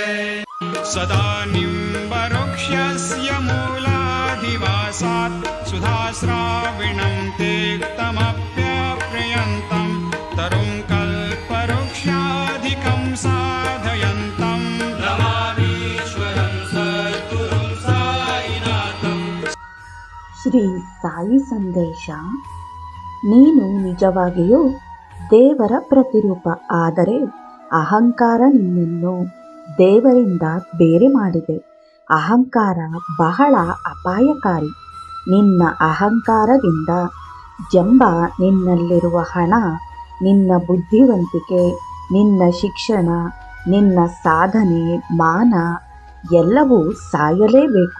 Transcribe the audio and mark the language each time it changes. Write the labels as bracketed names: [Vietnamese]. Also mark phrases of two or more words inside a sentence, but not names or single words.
[Sanskrit] सदा निम्बवृक्षस्य मूलाधिवासात् सुधाश्राविणं तेक्तमप्यप्रियन्तं तरुं कल्पवृक्षाधिकं साधयन्तं नमामीश्वरं सद्गुरुं साईनाथं। [Kannada] ಶ್ರೀ ಸಾಯಿ ಸಂದೇಶ. ನೀನು ನಿಜವಾಗಿಯೂ ದೇವರ ಪ್ರತಿರೂಪ. ಆದರೆ ಅಹಂಕಾರ ನಿನ್ನನ್ನು ದೇವರಿಂದ ಬೇರೆ ಮಾಡಿದೆ. ಅಹಂಕಾರ ಬಹಳ ಅಪಾಯಕಾರಿ. ನಿನ್ನ ಅಹಂಕಾರದಿಂದ ಜಂಬ ನಿನ್ನಲ್ಲಿರುವ ಹಣ, ನಿನ್ನ ಬುದ್ಧಿವಂತಿಕೆ, ನಿನ್ನ ಶಿಕ್ಷಣ, ನಿನ್ನ ಸಾಧನೆ, ಮಾನ ಎಲ್ಲವೂ ಸಾಯಲೇಬೇಕು.